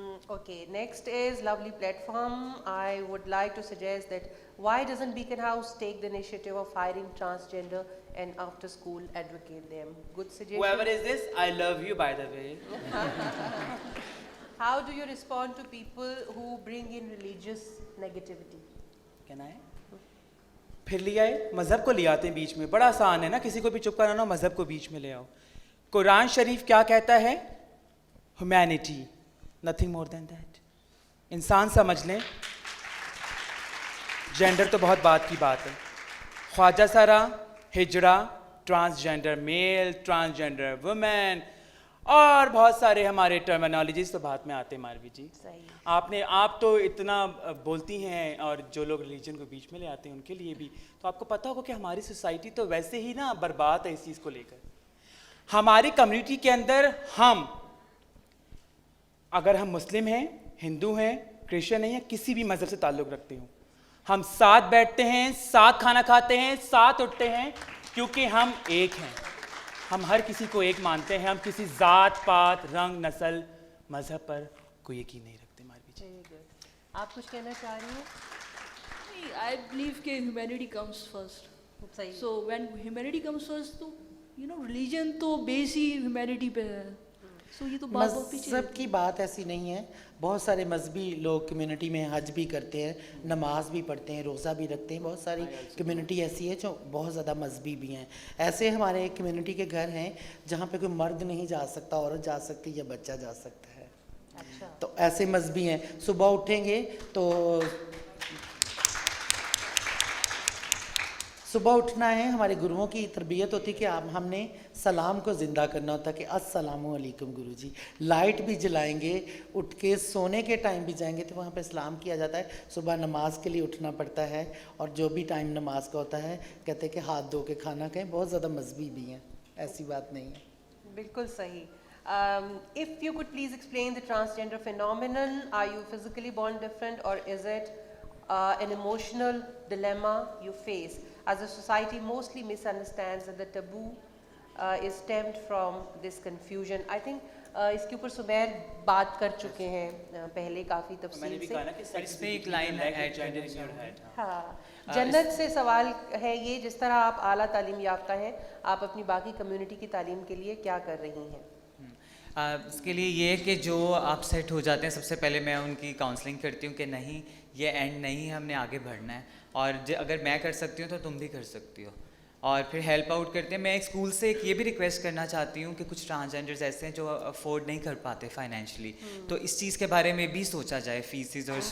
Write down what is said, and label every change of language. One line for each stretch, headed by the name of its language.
English: Okay, next is Lovely Platform. I would like to suggest that why doesn't Beacon House take the initiative of hiring transgender and after school advocate them? Good suggestion. Whoever is this, I love you by the way. How do you respond to people who bring in religious negativity?
Hindi: कहना है फिर ले आए, मज़हब को ले आते हैं बीच में. बड़ा आसान है ना, किसी को भी चुप कराना हो मज़हब को बीच में ले आओ. कुरान शरीफ क्या कहता है?
English: Humanity, nothing more than that.
Hindi: इंसान समझ लें. जेंडर तो बहुत बात की बात है. ख्वाजा सारा, हिजड़ा, ट्रांसजेंडर मेल, ट्रांसजेंडर वुमेन और बहुत सारे हमारे टर्मिनोलॉजीज तो बात में आते हैं. मारवी जी, सही. आप तो इतना बोलती हैं, और जो लोग रिलीजन को बीच में ले आते हैं उनके लिए भी, तो आपको पता होगा कि हमारी सोसाइटी तो वैसे ही ना बर्बाद है इस चीज़ को लेकर. हमारी कम्युनिटी के अंदर हम, अगर हम मुस्लिम हैं, हिंदू हैं, क्रिश्चियन हैं या किसी भी मज़हब से ताल्लुक़ रखते हो, हम साथ बैठते हैं, साथ खाना खाते हैं, साथ उठते हैं, क्योंकि हम एक हैं. हम हर किसी को एक मानते हैं. हम किसी ज़ात पात रंग नस्ल मज़हब पर कोई यकीन नहीं रखते. मारवी जी,
English: Very good.
Hindi: आप कुछ कहना चाह रही हैं?
English: I believe कि humanity comes first.
Hindi: सही.
English: So when humanity comes first, तो religion तो base ही humanity पे है.
Hindi: So ये तो बात बहुत पीछे है. मज़हब की बात ऐसी नहीं है. बहुत सारे मजहबी लोग कम्युनिटी में हज भी करते हैं, नमाज भी पढ़ते हैं, रोज़ा भी रखते हैं. बहुत सारी कम्युनिटी ऐसी है जो बहुत ज़्यादा मजहबी भी हैं. ऐसे हमारे कम्युनिटी के घर हैं जहाँ पे कोई मर्द नहीं जा सकता, औरत जा सकती या बच्चा जा सकता है. अच्छा. तो ऐसे मजहबी हैं. सुबह उठेंगे तो सुबह उठना है, हमारे गुरुओं की तरबियत होती है कि हमने सलाम को ज़िंदा करना होता है कि अस्सलामु अलैकुम गुरुजी. लाइट भी जलाएंगे, उठ के सोने के टाइम भी जाएंगे तो वहाँ पे सलाम किया जाता है. सुबह नमाज के लिए उठना पड़ता है, और जो भी टाइम नमाज का होता है कहते हैं कि हाथ धो के खाना खाएं. बहुत ज़्यादा मजहबी भी हैं, ऐसी बात नहीं है. बिल्कुल सही.
English: If you could please explain the transgender phenomenon, are you physically born different or is it an emotional dilemma you face? As a society mostly misunderstands that the taboo is stemmed from this confusion. I think
Hindi: इसके ऊपर सुमैर बात कर चुके हैं पहले काफ़ी मैंने भी तफसील कहा से. ना कि
English: But
Hindi: इसमें एक line है,
English: add gender in your head.
Hindi: हाँ, जन्नत से सवाल है ये, जिस तरह आप आला तालीम याफ्ता हैं, आप अपनी बाकी कम्युनिटी की तालीम के लिए क्या कर रही हैं? इसके लिए ये है कि जो आप सेट हो जाते हैं, सबसे पहले मैं उनकी काउंसलिंग करती हूँ कि नहीं, ये एंड नहीं, हमने आगे बढ़ना है, और अगर मैं कर सकती हूँ तो तुम भी कर सकती हो, और फिर हेल्प आउट करते हैं. मैं एक स्कूल से एक ये भी रिक्वेस्ट करना चाहती हूँ कि कुछ ट्रांसजेंडर्स ऐसे हैं जो अफोर्ड नहीं कर पाते फाइनेंशियली, तो इस चीज़ के बारे में भी सोचा जाए, फीसिस और